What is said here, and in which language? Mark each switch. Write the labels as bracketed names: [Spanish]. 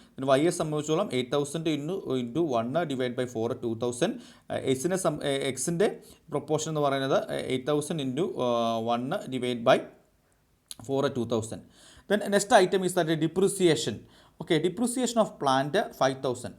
[English] then y സംബന്ധിച്ചോളം 8,000 into 1 divided by 4 2,000. [Malayalam] എക്സിൻ്റെ proportion എന്ന് പറയുന്നത് 8,000 [English] into 1 divided by 4 [Malayalam] 2,000. [English] then next item is that depreciation. Okay, depreciation of plant 5,000.